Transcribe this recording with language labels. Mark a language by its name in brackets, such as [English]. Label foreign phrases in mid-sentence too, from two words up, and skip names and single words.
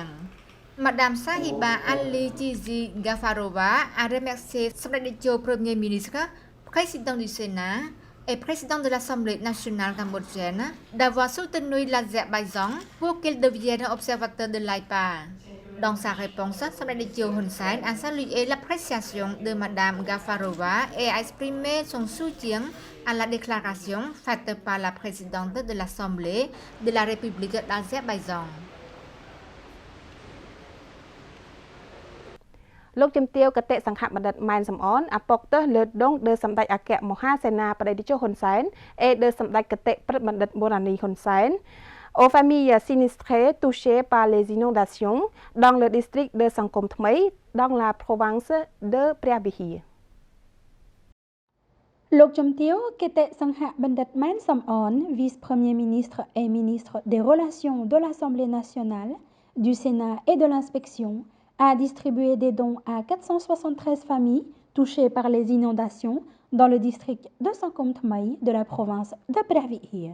[French] Madame Sahiba Ali Tizi Gafarova a remercié Samdech Premier ministre, président du Sénat et président de l'Assemblée nationale cambodgienne d'avoir soutenu l'Azerbaïdjan pour qu'il devienne observateur de l'AIPA. Dans sa réponse, Samdech Hun Sen a salué l'appréciation de Madame Gafarova et a exprimé son soutien à la déclaration faite par la présidente de l'Assemblée de la République d'Azerbaïdjan. [Khmer] លោកជំទាវគតិសង្ឃបណ្ឌិតម៉ែនសំអនអាប៉ុកតើលើដងដើសម្ដេចអគ្គមហាសេនាបតីតេជោហ៊ុនសែនអេដើសម្ដេចគតិព្រឹទ្ធបណ្ឌិតបូរ៉ានីហ៊ុនសែន [French] aux familles sinistrées touchées par les inondations dans le district de Sangkom Thmei dans la province de Phra Vihear លោកជំទាវគតិសង្ឃបណ្ឌិតម៉ែនសំអន vice-premier ministre et ministre des relations de l'Assemblée nationale, du Sénat et de l'inspection a distribué des dons à 473 familles touchées par les inondations dans le district de Sangkom Thmei de la province de Phra Vihear.